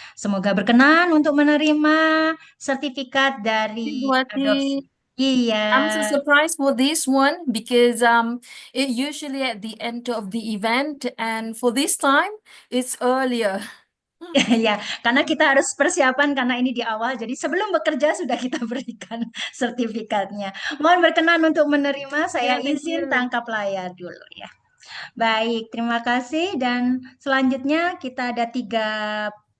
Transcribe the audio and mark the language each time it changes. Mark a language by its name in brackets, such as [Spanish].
[Indonesian] Semoga berkenan untuk menerima sertifikat dari Ibu Wati. adopsi. Iya. [English] I'm so surprised for this one because it usually at the end of the event, and for this time it's earlier. [Indonesian] Ya, karena kita harus persiapan karena ini di awal. Jadi sebelum bekerja sudah kita berikan sertifikatnya. Mohon berkenan untuk menerima. Saya [English] Yeah, thank [Indonesian] izin [English] you. [Indonesian] tangkap layar dulu ya. Baik, terima kasih. Dan selanjutnya kita ada 3